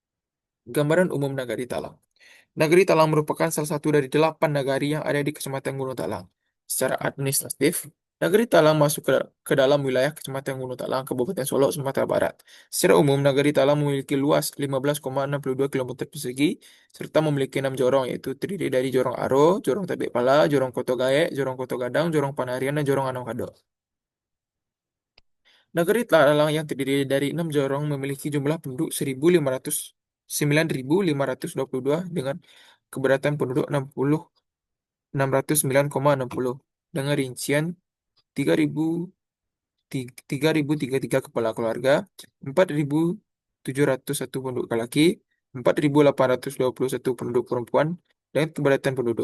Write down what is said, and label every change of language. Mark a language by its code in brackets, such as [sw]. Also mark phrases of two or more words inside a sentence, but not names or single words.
[id] Gambaran umum Nagari Talang. Negeri Talang merupakan salah satu dari 8 nagari yang ada di Kecamatan Gunung Talang. Secara administratif, Negeri Talang masuk ke dalam wilayah Kecamatan Gunung Talang, Kabupaten Solok, Sumatera Barat. Secara umum, Negeri Talang memiliki luas 15,62 km persegi, serta memiliki 6 jorong, yaitu terdiri dari Jorong Aro, Jorong Tabek Pala, Jorong Koto Gaek, Jorong Koto Gadang, Jorong Panarian, dan Jorong Anong Kado. Negeri Talang yang terdiri dari 6 jorong memiliki jumlah penduduk 9.522 dengan keberatan penduduk 609,60 dengan rincian 3.033 kepala keluarga, 4.701 penduduk laki, 4.821 penduduk perempuan, dan keberatan penduduk.